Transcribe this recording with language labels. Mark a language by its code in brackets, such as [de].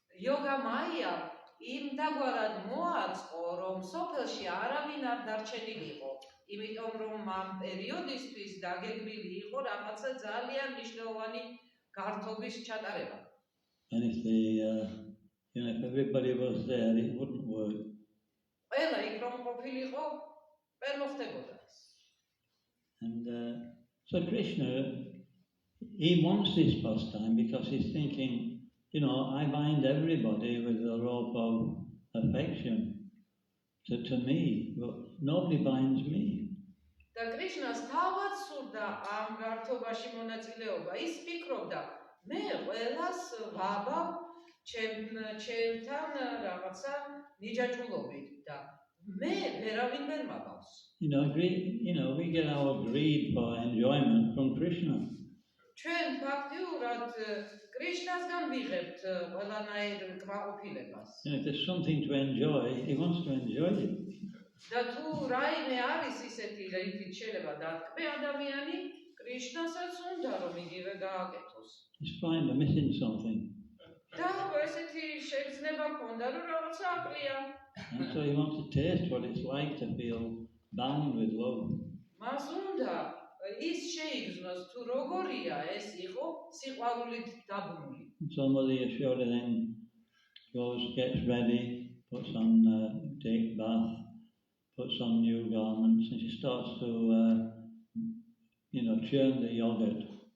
[ka] Yoga Maya იმ დაგვარად მოაწყო, რომ სოფელში არავინ არ დარჩენილიყო, იმიტომ რომ ამ პერიოდისთვის დაგეგმილი იყო რაღაცა ძალიან მნიშვნელოვანი გართობის ჩატარება. [en] And if if everybody was there, it wouldn't work. [ka] ყველა იქ რომ ყოფილიყო, ვერ მოხდებოდა ეს. [en] And so Krishna, he wants this pastime because he's thinking, I bind everybody with the rope of affection to me, but nobody binds me. [ka] და კრიშნას თავად სურდა ამ გართობაში მონაწილეობა. ის ფიქრობდა, მე ყველას ვაბავ ჩემთან რაღაცა ნიჯაჭულობით და მე ვერავინ ვერ მაბავს. [en] We get our greed for enjoyment from Krishna. [ka] ჩვენ ფაქტიურად კრიშნასგან ვიღებთ ყველანაირ კმაყოფილებას. [en] If there's something to enjoy, he wants to enjoy it. [ka] და თუ რაიმე არის ისეთი, რითიც შეიძლება დათქმე ადამიანი, კრიშნასაც უნდა რომ იგივე გააკეთოს. [en] He's fine, they're missing something. [ka] და ესეთი შეგრძნება ქონდა, რომ რაღაცა აკლია. [en] And so he wants to taste what it's like to feel bound with love. [ka] მას უნდა ის შეიგრძნოს, თუ როგორია ეს იყო სიყვარულით დაბმული. [en] So Mother Yashoda then gets ready, puts on take bath, puts on new garments, and she starts to churn the yogurt.